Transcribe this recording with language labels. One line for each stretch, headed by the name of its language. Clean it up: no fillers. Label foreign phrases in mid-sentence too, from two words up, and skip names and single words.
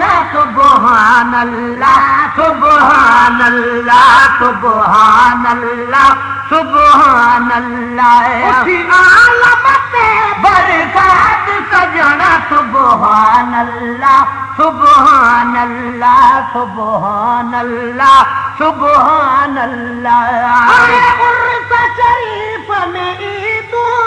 Arabic: سبحان الله سبحان الله سبحان الله سبحان الله
Hindi: उठी आलम से बरसात सजना
Arabic: سبحان الله سبحان الله سبحان الله سبحان الله
Hindi: उर्स शरीफ में ईदू